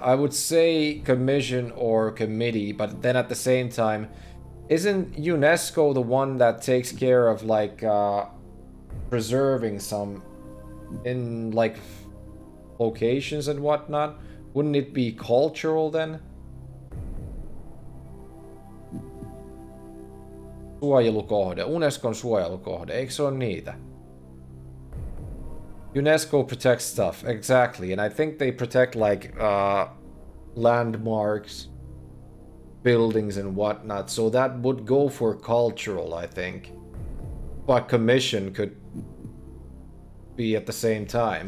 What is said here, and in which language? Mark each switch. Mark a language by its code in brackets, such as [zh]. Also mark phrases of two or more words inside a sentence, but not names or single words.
[en] I would say commission or committee, but then at the same time, isn't UNESCO the one that takes care of like preserving some in like locations and whatnot? Wouldn't it be cultural then? [fi] Suojelukohde. Unescon suojelukohde. Eikö se ole niitä? [en] UNESCO protects stuff. Exactly. And I think they protect like landmarks, buildings and whatnot. So that would go for cultural, I think. But commission could be at the same time.